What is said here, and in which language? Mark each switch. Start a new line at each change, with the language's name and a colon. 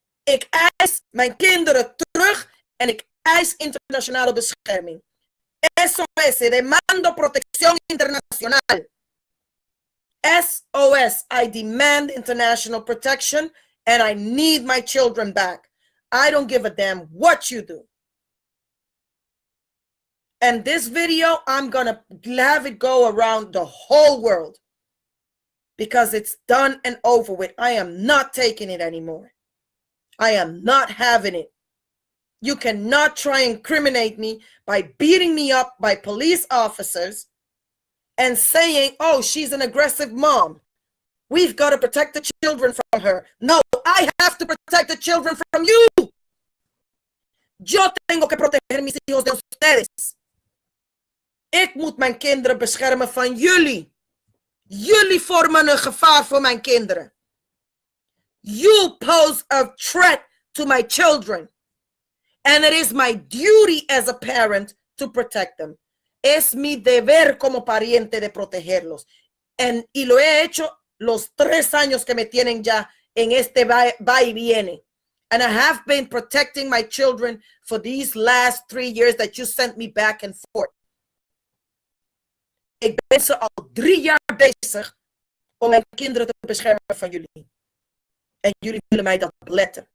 Dutch: Ik eis mijn kinderen terug en ik eis internationale bescherming.
English: SOS.
Spanish: Demando protección internacional.
English: SOS, I demand international protection and I need my children back. I don't give a damn what you do. And this video, I'm going to have it go around the whole world because it's done and over with. I am not taking it anymore. I am not having it. You cannot try and incriminate me by beating me up by police officers and saying, oh, she's an aggressive mom. We've got to protect the children from her. No, I have to protect the children from you.
Spanish: Yo tengo que proteger mis hijos de ustedes.
Dutch: Ik moet mijn kinderen beschermen van jullie. Jullie vormen een gevaar voor mijn kinderen.
English: You pose a threat to my children. And it is my duty as a parent to protect them.
Spanish: Es mi deber como pariente de protegerlos. Y lo he hecho los 3 años que me tienen ya en este va y viene.
English: And I have been protecting my children for these last 3 years that you sent me back and forth.
Dutch: Ik ben ze al 3 jaar bezig om mijn kinderen te beschermen van jullie. En jullie willen mij dat beletten.